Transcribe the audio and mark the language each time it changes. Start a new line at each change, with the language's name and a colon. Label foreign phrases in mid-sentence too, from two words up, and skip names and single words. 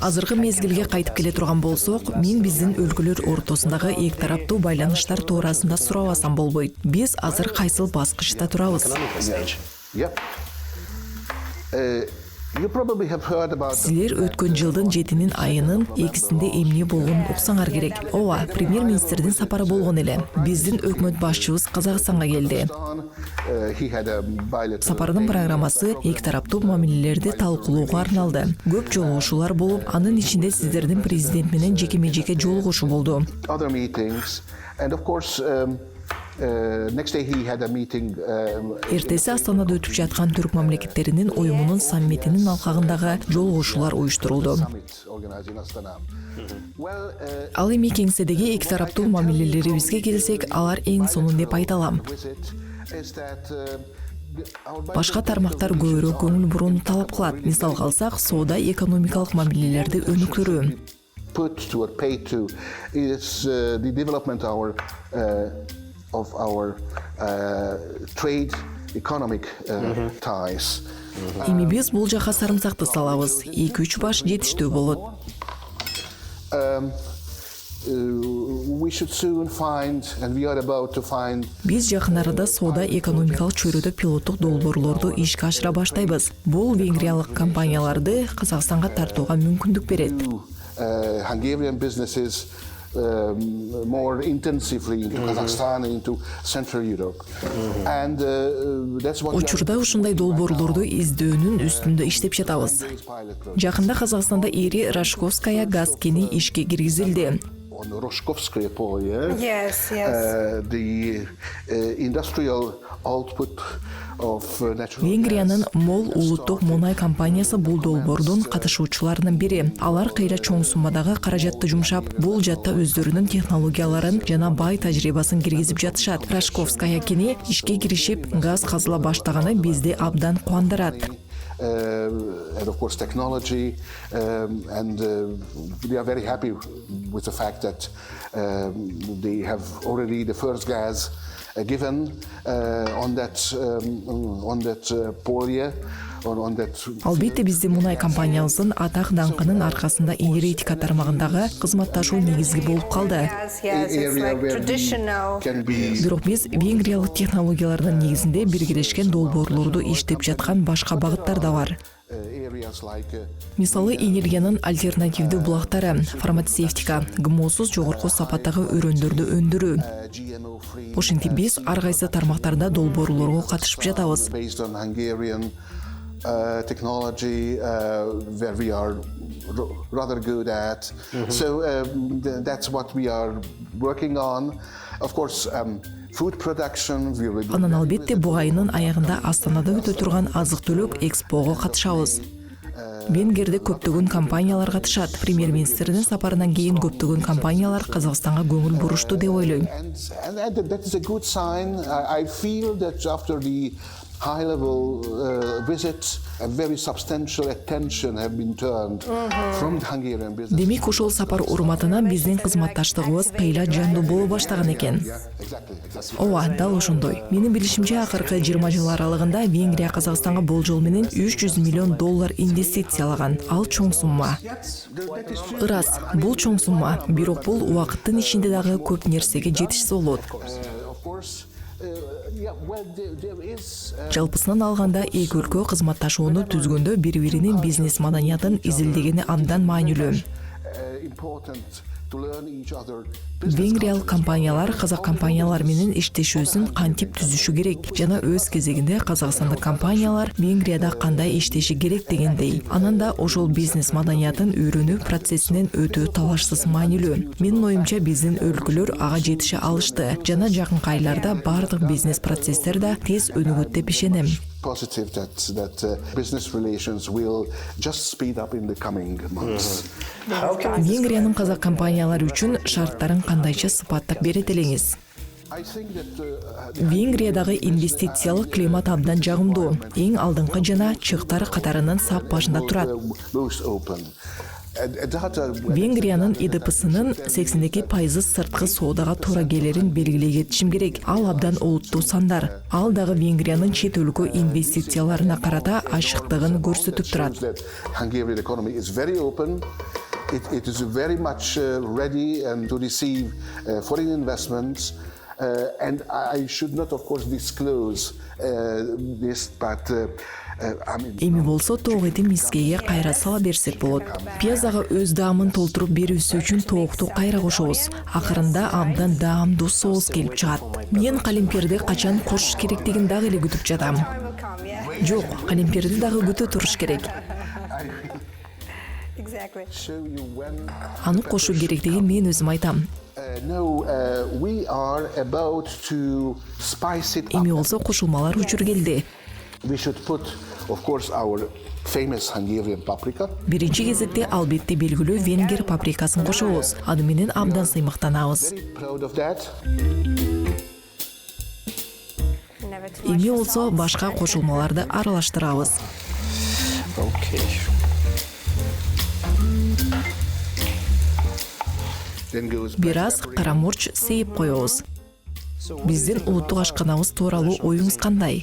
Kyrgyz: Азыркы мезгилге кайтып келе турган болсок, мен биздин өлкөлөр ортосундагы эки тараптуу байланыштар туурасында сурабасам болбойт. Биз азыр кайсыл баскычта турабыз?
English: Economical stage. Yep. You probably have heard about
Kyrgyz: Силер өткөн жылдын 7 айынын 2-синде эмне болгонун уксаңар керек. Ооба, премьер-министрдин сапары болгон эле. Биздин өкмөт башчыбыз Казакстанга келди.
English: he had a bilateral
Kyrgyz: Сапардын программасы эки тараптуу мамилелерди талкуулоого арналды. Көп жолугушуулар болуп, анын ичинде сиздердин президент менен жеке-жеке жолугушуу болду.
English: other meetings, and of course, next day he had a meeting.
Kyrgyz: Эртеси Астанада өтүп жаткан түрк мамлекеттеринин уюмунун саммитинин алкагындагы жолугушуулар уюштурулду.
English: Summit organized in Astana. Well,
Kyrgyz: Ал эми кеңседеги эки тараптуу мамилелерибизге келсек, алар эң сонун деп айталам.
English: visit is that our
Kyrgyz: Башка тармактар көбүрөөк көңүл бурууну талап кылат. Мисалга алсак, соода экономикалык мамилелерди өнүктүрүү.
English: put to or pay to is the development of our trade economic ties.
Kyrgyz: Эми биз бул жака сарымсакты салабыз. 2-3 баш жетиштүү болот.
English: We should soon find, and we are about to find,
Kyrgyz: Биз жакын арада соода экономикалык чөйрөдө пилоттук долбоорлорду ишке ашыра баштайбыз. Бул венгриялык компанияларды Казакстанга тартууга мүмкүндүк берет.
English: Hungarian businesses more intensively into Kazakhstan and into Central Europe. And that's what we are
Kyrgyz: Учурда ушундай долбоорлорду издөөнүн үстүндө иштеп жатабыз.
English: pilot project.
Kyrgyz: Жакында Казакстанда ири Рашковская газ кени ишке киргизилди.
English: On Roskovskoye polje, Yes, yes. the industrial output of natural
Kyrgyz: Венгриянын Мол улуттук мунай компаниясы бул долбоордун катышуучуларынын бири. Алар кыйра чоң суммадагы каражатты жумшап, бул жатта өздөрүнүн технологияларын жана бай тажрыйбасын киргизип жатышат. Рашковская кени ишке киришип, газ казыла баштаганы бизди абдан кубандырат.
English: and of course technology, and we are very happy with the fact that they have already the first gas given on that polje, on that.
Kyrgyz: Албетте биздин мунай компаниябыздын атак даңкынын аркасында энергетика тармагындагы кызматташуу негизги болуп калды.
English: Yes, yes. It's area like where we traditional. can be
Kyrgyz: Бирок биз венгриялык технологиялардын негизинде биргелешкен долбоорлорду иштеп жаткан башка багыттар да бар.
English: areas like
Kyrgyz: Мисалы, энергиянын альтернативдүү булактары, фармацевтика, ГМОсуз жогорку сапаттагы өрөндөрдү өндүрүү.
English: GMO free,
Kyrgyz: Ошентип биз ар кайсы тармактарда долбоорлорго катышып жатабыз.
English: based on Hungarian technology, where we are rather good at. So that's what we are working on. Of course, food production. We will be
Kyrgyz: Анан албетте бу айынын аягында Астанада өтө турган азык-түлүк экспого катышабыз. Венгерде көптөгөн компаниялар катышат. Премьер-министрдин сапарынан кийин көптөгөн компаниялар Казакстанга көңүл бурушту деп ойлойм.
English: And that is a good sign. I feel that after the high-level visit, a very substantial attention have been turned from the Hungarian business.
Kyrgyz: Демек, ошол сапар урматына биздин кызматташтыгыбыз кыйла жандуу боло баштаган экен.
English: Exactly.
Kyrgyz: Ооба, дал ошондой. Менин билишимче, акыркы 20 жыл аралыгында Венгрия Казакстанга болжол менен $300 миллион инвестициялаган. Ал чоң сумма. Ырас, бул чоң сумма. Бирок бул убакыттын ичинде дагы көп нерсеге жетишсе болот.
English: Of course, there is
Kyrgyz: Жалпысынан алганда, эки өлкө кызматташууну түзгөндө бири-биринин бизнес маданиятын изилдегени абдан маанилүү.
English: important to learn each other. business
Kyrgyz: Венгриялык
English: cultures.
Kyrgyz: компаниялар казак компаниялар менен иштешүүсүн кантип түзүшү керек жана өз кезегинде казакстандык компаниялар Венгрияда кандай иштеши керек дегендей. Анан да ошол бизнес маданиятын үйрөнүү процессинен өтүү талашсыз маанилүү. Менин оюмча биздин өлкөлөр ага жетише алышты жана жакынкы айларда бардык бизнес процесстер да тез өнүгөт деп ишенем.
English: Positive that business relations will just speed up in the coming months.
Kyrgyz: Венгриянын казак компаниялары үчүн шарттарын кандайча сыпаттап берет элеңиз?
English: I think that
Kyrgyz: Венгриядагы инвестициялык климат абдан жагымдуу. Эң алдыңкы жана чыктар катарынын сап башында турат.
English: most open. Data
Kyrgyz: Венгриянын ИДПсынын 82% сырткы соодага туура келерин белгилей кетишим керек. Ал абдан олуттуу сандар. Ал дагы Венгриянын чет өлкө инвестицияларына карата ачыктыгын көрсөтүп турат.
English: that Hungarian economy is very open. It is very much ready and to receive foreign investments. And I should not, of course, disclose this, but I mean.
Kyrgyz: Эми болсо тоогети мискейге кайра сала берсек болот. Пиязага өз даамын толтуруп берүүсү үчүн тоокту кайра кошобуз. Акырында абдан даамдуу соус келип чыгат. Мен калемперди качан кошуш керектигин дагы эле күтүп жатам. Жок, калемперди дагы күтө туруш керек.
English: Exactly. Show you when.
Kyrgyz: Аны кошуу керектигин мен өзүм айтам.
English: No, we are about to spice it up.
Kyrgyz: Эми болсо кошулмалар учур келди.
English: We should put, of course, our famous Hungarian paprika.
Kyrgyz: Биринчи кезекте албетте белгилүү венгер паприкасын кошобуз. Аны менен абдан сыймыктанабыз.
English: Very proud of that. Never too much
Kyrgyz: Эми
English: for
Kyrgyz: болсо
English: salt.
Kyrgyz: башка кошулмаларды аралаштырабыз.
English: Okay. Then goes
Kyrgyz: Бир аз кара мурч сейип коебуз. Биздин улуттук ашканабыз тууралуу оюңуз кандай?